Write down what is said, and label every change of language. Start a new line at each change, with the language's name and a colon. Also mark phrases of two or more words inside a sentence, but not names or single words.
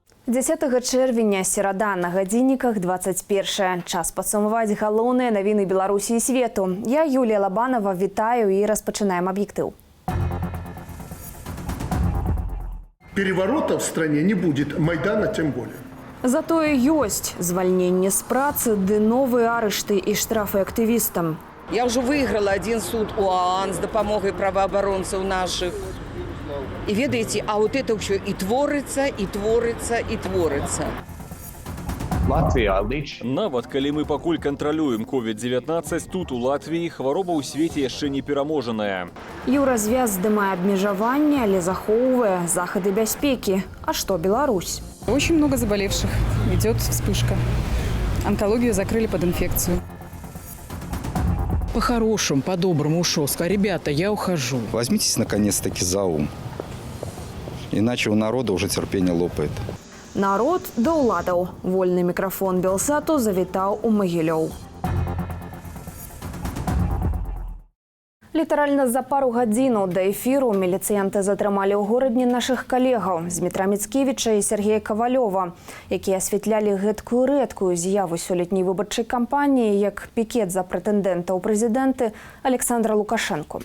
Belarusian: 10 чэрвеня, серада, на гадзінніках 21. Час падсумаваць галоўныя навіны Беларусі і свету. Я, Юлія Лабанова, вітаю і распачынаем аб'ектыў.
Russian: Переворота в стране не будет, Майдана тем более.
Belarusian: Затое ёсць звальненне з працы ды новыя арышты і штрафы актывістам.
Russian: Я уже выиграла один суд у ОАН с допомогой правооборонцев наших. И ведаете, а вот это все и творится, и творится, и творится.
Belarusian: Нават калі мы пакуль кантралюем COVID-19, тут у Латвіі хвароба ў свеце яшчэ не пераможаная. Еўразвяз здымае абмежаванне, але захоўвае захады бяспекі. А што Беларусь?
Russian: Очень много заболевших. Идет вспышка. Онкологию закрыли под инфекцию. По-хорошему, по-доброму ушел. Сказал: ребята, я ухожу. Возьмитесь наконец-таки за ум. Иначе у народа уже терпение лопает.
Belarusian: Народ да ўладаў. Вольны мікрафон Белсату завітаў у Магілёў. Літаральна за пару гадзінаў да эфіру міліцыянты затрымалі ў горадні нашых калегаў Змітра Міцкевіча і Сергея Кавалёва, якія асвятлялі гэткую рэдкую з'яву сёлетняй выбарчай кампаніі як пікет за прэтэндэнта ў прэзідэнты Александра Лукашэнку.